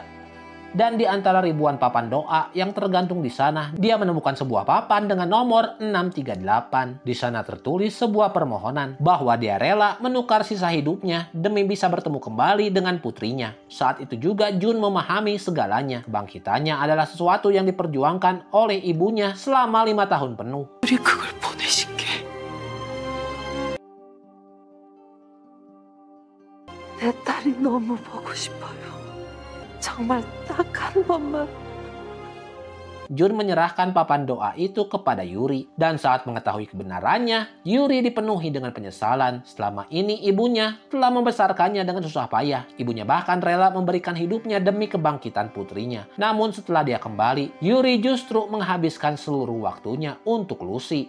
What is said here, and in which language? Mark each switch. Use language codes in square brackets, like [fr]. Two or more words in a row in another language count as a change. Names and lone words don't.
[id] Dan di antara ribuan papan doa yang tergantung di sana, dia menemukan sebuah papan dengan nomor 638. Di sana tertulis sebuah permohonan bahwa dia rela menukar sisa hidupnya demi bisa bertemu kembali dengan putrinya. Saat itu juga Jun memahami segalanya. Kebangkitannya adalah sesuatu yang diperjuangkan oleh ibunya selama 5 tahun penuh. [ko] 우리 그걸 보내실게. 내 딸이 너무 보고 싶어요. 정말 딱 한 번만. [id] Jun menyerahkan papan doa itu kepada Yuri. Dan saat mengetahui kebenarannya, Yuri dipenuhi dengan penyesalan. Selama ini ibunya telah membesarkannya dengan susah payah. Ibunya bahkan rela memberikan hidupnya demi kebangkitan putrinya. Namun setelah dia kembali, Yuri justru menghabiskan seluruh waktunya untuk Lucy.